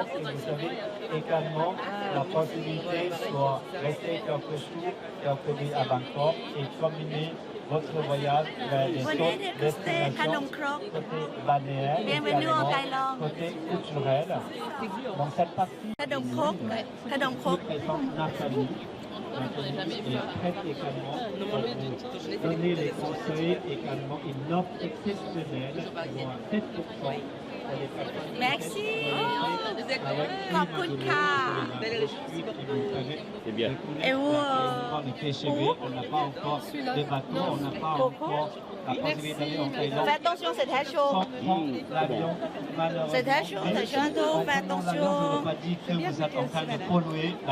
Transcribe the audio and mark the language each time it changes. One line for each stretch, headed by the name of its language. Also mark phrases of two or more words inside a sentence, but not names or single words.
French: Et vous avez également la possibilité de rester quelques jours, quelques nuits à Bangkok et combiner votre voyage vers les autres destinations côté balnéaire et également côté culturel. Dans cette partie,
Thai: ขนมครกขนมครก
French: présente Nathalie. Nathalie est prête également pour vous donner les conseils, également une offre exceptionnelle pour 7% pour les personnes. Merci. Avec
Thai: ขอบคุณค่ะ
French: C'est bien. Et vous, les TGV, on n'a pas encore de bateau, on n'a pas encore la possibilité d'aller en Thaïlande. fais attention, c'est très chaud. Sans prendre l'avion, malheureusement. C'est très chaud, c'est chaud, fais En prenant attention. l'avion, je ne veux pas dire que vous êtes en train de polluer la